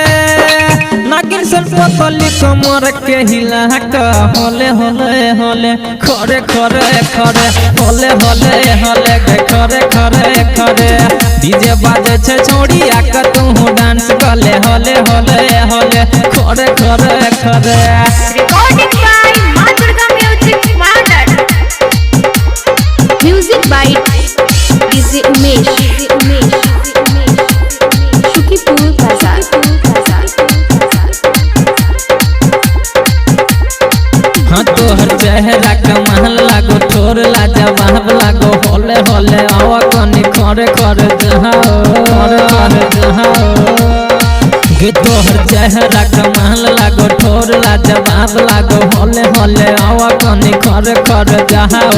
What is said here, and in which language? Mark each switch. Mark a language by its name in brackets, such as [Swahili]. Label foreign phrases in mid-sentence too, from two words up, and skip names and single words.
[Angika] नागिन सन पतली कमर के हिला का होले होले होले खरे खरे खरे होले होले होले गे खरे खरे खरे। डीजे बाजे छे छोड़ी आके तू डांस कले होले होले होले खरे खरे खरे। [English] Recording by Ma Durga Music Modern. Music by DJ Umesh. Shukipur Bazaar. [Angika] हाँ तोहर चेहरा कमाल लागो ठोर लाजवाब लागो होले होले आवा कनी खरे खरे जहाओ खरे खरे जहाओ। गे तोहर चेहरा कमाल लागो ठोर लाजवाब लागो होले होले आवा कनी खरे खरे जहाओ।